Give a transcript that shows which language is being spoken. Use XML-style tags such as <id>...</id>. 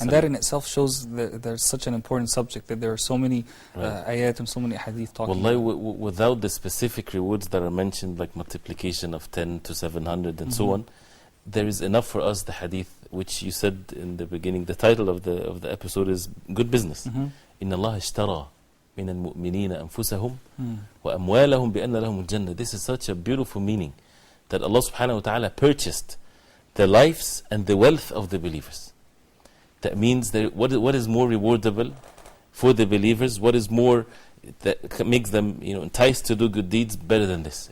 <en>And that in itself shows that there's such an important subject, that there are so many ayat and so many hadith talking about. Without the specific rewards that are mentioned, like multiplication of 10 to 700 and so on, there is enough for us, the hadith, which you said in the beginning. The title of the episode is Good Business.</en> <ar>إن الله اشترى من المؤمنين أنفسهم وأموالهم بأن لهم الجنة.</ar> <en>This is such a beautiful meaning, that Allah subhanahu wa ta'ala purchased the lives and the wealth of the believers. That means that what is more rewardable for the believers, what is more that makes them enticed to do good deeds better than this?</en>